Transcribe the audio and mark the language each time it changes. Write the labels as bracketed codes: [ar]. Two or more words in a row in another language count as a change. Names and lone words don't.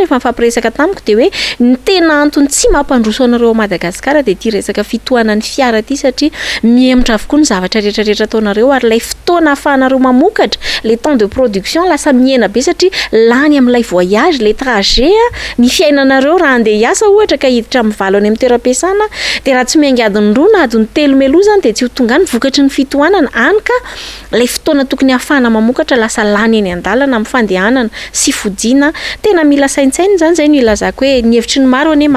[mg] rehefa mifampiresaka tamiko de hoe ny tena antony tsy mampandroso anareo Madagasikara de ty resaka fitohanan'ny fiara ty satria miemotra avokoa ny zavatra rehetrarehetra ataonareo ary lay fotoana afahanareo mamokatra [fr] le temps de production [mg] lasa miena be satria lany amin'ilay [fr] voyage le trajet [mg] ny fiainanareo raha andeha hiasa ohatra ka hiditra amin'ny valo any amin'ny toeram-piasana de raha tsy miaingy adiny roa na adiny telo meloa zany de tsy ho tonga ny vokatry ny fitohanana any ka lay fotoana tokony afahana mamokatra lasa lany eny an-dalana amin'ny fandehanana sy fodiana tena mila saintsaina zany zay no ilazako hoe ny hevitry ny maro ane